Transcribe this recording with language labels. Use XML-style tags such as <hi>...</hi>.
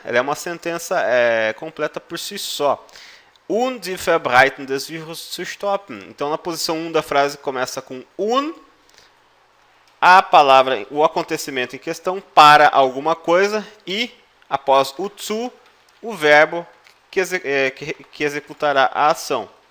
<pt>Ela é uma sentença completa por si só.</pt> <de>Die Verbreitung des Virus zu stoppen.</de> <pt>Então, na posição 1 da frase começa com a palavra, o acontecimento em questão para alguma coisa e, após o zu, o verbo que executará a ação.</pt>